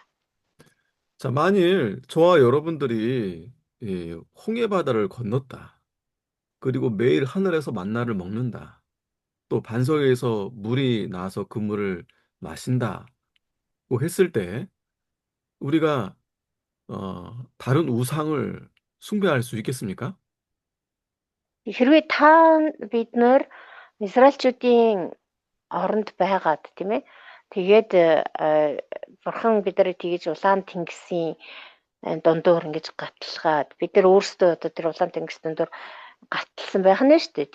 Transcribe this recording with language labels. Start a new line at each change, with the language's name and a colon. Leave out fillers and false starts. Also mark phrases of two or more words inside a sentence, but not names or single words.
Korean: 자, 만일 저와 여러분들이 이 홍해 바다를 건넜다. 그리고 매일 하늘에서 만나를 먹는다. 또 반석에서 물이 나서 그 물을 마신다고 했을 때 우리가 다른 우상을 숭배할 수 있겠습니까?
Mongolian: Хэрвээ та бид нэр Израильчүүдийн оронд байгаад тийм ээ. Тэгээд бурхан биднийг тэгж улаан тэнгисийн дундуур ингэж гатлахад бид нар өөрсдөө одоо тэр улаан тэнгис дундуур гатлсан байх нь шүү дээ.